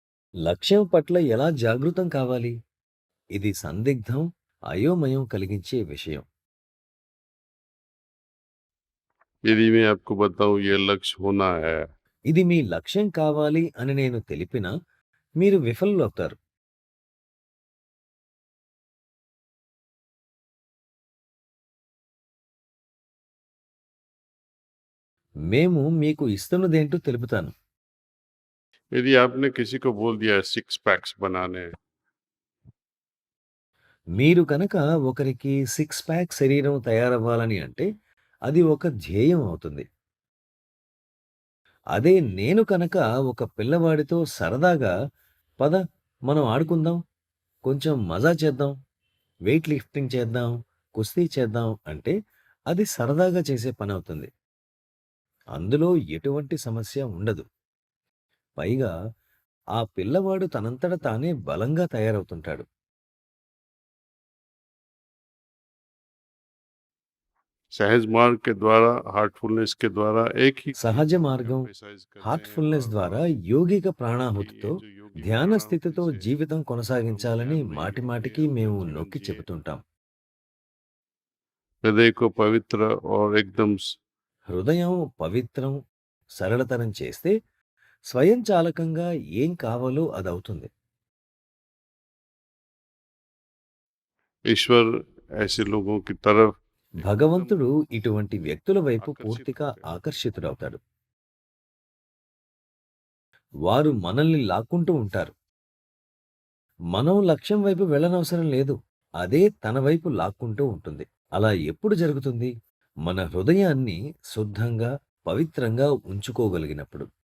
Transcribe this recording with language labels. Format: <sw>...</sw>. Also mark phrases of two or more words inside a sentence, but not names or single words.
<te>లక్ష్యం పట్ల ఎలా జాగృతం కావాలి? ఇది సందిగ్ధం, అయోమయం కలిగించే విషయం.</te> <hi>यदि मैं आपको बताऊँ ये लक्ष्य होना है,</hi> <te>ఇది మీ లక్ష్యం కావాలి అని నేను తెలిపినా, మీరు విఫలులవుతారు. మేము మీకు ఇస్తున్నదేంటో తెలుపుతాను.</te> <hi>यदि आपने किसी को बोल दिया है सिक्स पैक्स बनाने हैं,</hi> <te>మీరు కనుక ఒకరికి</te> <en>six pack</en> <te>శరీరం తయారవ్వాలని అంటే, అది ఒక ధ్యేయం అవుతుంది. అదే నేను కనుక ఒక పిల్లవాడితో సరదాగా, "పద మనం ఆడుకుందాం, కొంచెం మజా చేద్దాం,</te> <en>weight lifting</en> <te>చేద్దాం, కుస్తీ చేద్దాం" అంటే, అది సరదాగా చేసే పనవుతుంది. అందులో ఎటువంటి సమస్య ఉండదు. పైగా ఆ పిల్లవాడు తనంతట తానే బలంగా తయారవుతుంటాడు.</te> <hi>सहज मार्ग के द्वारा हार्टफुलनेस के द्वारा एक ही चीज</hi> <te>సహజ మార్గం,</te> <hi>emphasize करते हैं</hi> <te>హార్ట్‌ఫుల్‌నెస్</te> <hi>बार</hi> <te>ద్వారా</te> <hi>बार</hi> <te>యోగిక</te> <hi>कि</hi> <te>ప్రాణాహుతితో</te> <hi>ये जो योगिक</hi> <te>ధ్యాన</te> <hi>प्राणाहुति</hi> <te>స్థితితో</te> <hi>से</hi> <te>జీవితం</te> <hi>हम</hi> <te>కొనసాగించాలని</te> <hi>ध्यान में ही रहते</hi> <te>మాటిమాటికి</te> <hi>अपना</hi> <te>మేము</te> <hi>जीवन</hi> <te>నొక్కి</te> <hi>जिए</hi> <te>చెబుతుంటాం.</te> <hi>हृदय को पवित्र और एकदम</hi> <te>హృదయం పవిత్రం, సరళతరం చేస్తే స్వయంచాలకంగా ఏం కావాలో అదవుతుంది.</te> <hi>ईश्वर ऐसे लोगों की तरफ एकदम</hi> <te>భగవంతుడు ఇటువంటి వ్యక్తుల వైపు</te> <hi>आकर्षित</hi> <te>పూర్తిగా</te> <hi>होते हैं।</hi> <te>ఆకర్షితుడవుతాడు. వారు మనల్ని లాక్కుంటూ ఉంటారు. మనం లక్ష్యం వైపు వెళ్ళనవసరం లేదు. అదే తన వైపు లాక్కుంటూ ఉంటుంది. అలా ఎప్పుడు జరుగుతుంది? మన హృదయాన్ని శుద్ధంగా, పవిత్రంగా ఉంచుకోగలిగినప్పుడు.</te>